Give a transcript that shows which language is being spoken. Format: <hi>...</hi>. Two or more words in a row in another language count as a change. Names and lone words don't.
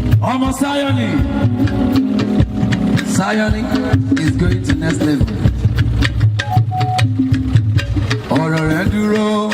<yo>Ọmọ Zion.</yo> <en>Zion is going to next level.</en> <yo>Ọ̀rọ̀ rẹ̀ ń dúró.</yo>